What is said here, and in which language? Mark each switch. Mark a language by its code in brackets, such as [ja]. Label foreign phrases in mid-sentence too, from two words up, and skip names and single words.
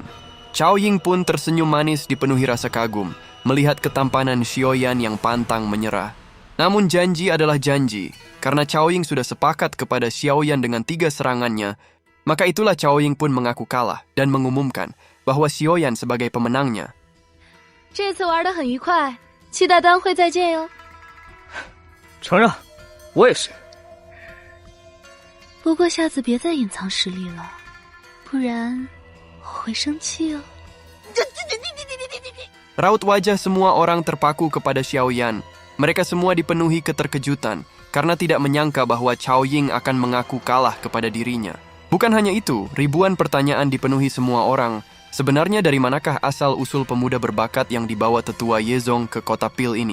[id] Cao Ying pun tersenyum manis dipenuhi rasa kagum, melihat ketampanan Xiaoyan yang pantang menyerah. Namun janji adalah janji, karena Cao Ying sudah sepakat kepada Xiaoyan dengan 3 serangannya, maka itulah Cao Ying pun mengaku kalah dan mengumumkan bahwa Xiaoyan sebagai pemenangnya. [zh] 这次玩得很愉快，期待单会再见哟。承认，我也是。不过下次别再隐藏实力了，不然我会生气哦。 [id] Raut wajah semua orang terpaku kepada Xiaoyan. Mereka semua dipenuhi keterkejutan karena tidak menyangka bahwa Cao Ying akan mengaku kalah kepada dirinya. Bukan hanya itu, ribuan pertanyaan dipenuhi semua orang. Sebenarnya dari manakah asal-usul pemuda berbakat yang dibawa Tetua Yezong ke kota Pil ini?